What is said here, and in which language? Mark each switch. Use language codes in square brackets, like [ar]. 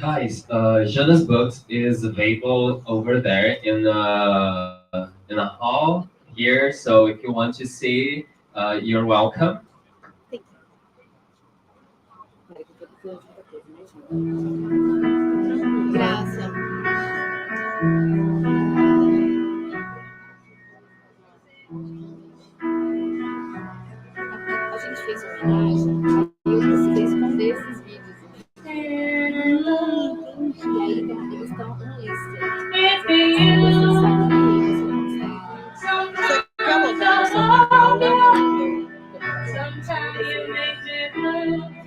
[en] Guys, Jana's books is available over there in a hall here. So if you want to see, you're welcome. [pt] Tem que. Peraí que eu tô fazendo outra coisa, né? Graça. A gente fez homenagem e eu precisei esconder esses vídeos. Entendi. E aí eles estão no lista. Você quer botar essa palavra? [en] Sometimes you make me blue.